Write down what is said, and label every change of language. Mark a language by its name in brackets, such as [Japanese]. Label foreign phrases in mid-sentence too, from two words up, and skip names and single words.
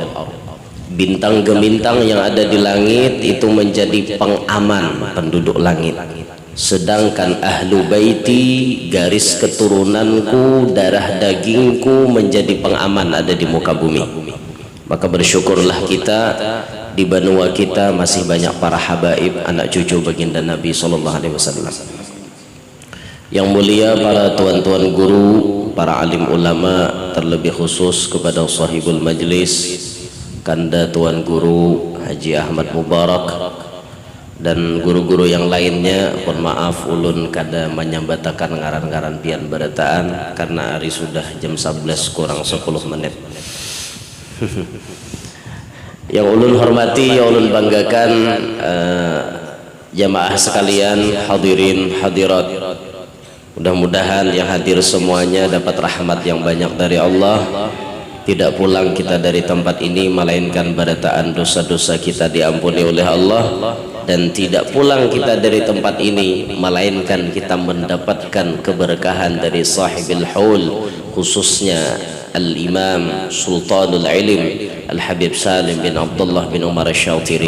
[Indonesian] Bintang gemintang yang ada di langit itu menjadi pengaman penduduk langit, sedangkan [Arabic] أهل بيتي, [Indonesian] garis keturunanku, darah dagingku, menjadi pengaman ada di muka bumi. Maka bersyukurlah kita, di benua kita masih banyak para habaib, anak cucu baginda Nabi SAW. Yang mulia para tuan-tuan guru, para alim ulama, terlebih khusus kepada [Arabic] صاحب المجلس [Indonesian] Kanda Tuan Guru Haji Ahmad Mubarak dan guru-guru yang lainnya. [Banjar] Mohon maaf ulun kada menyambatakan ngaran-ngaran pian berataan karena hari sudah jam 11 kurang 10 menit. [Indonesian] Yang ulun hormati, yang ulun banggakan, jamaah sekalian, hadirin hadirat, mudah-mudahan yang hadir semuanya dapat rahmat yang banyak dari Allah. Tidak pulang kita dari tempat ini melainkan berataan dosa-dosa kita diampuni oleh Allah, dan tidak pulang kita dari tempat ini melainkan kita mendapatkan keberkahan dari [Arabic] صاحب الحول, [Indonesian] khususnya Al-Imam Sultanul Ilim Al-Habib Salim bin Abdullah bin Umar Asy-Syautiri.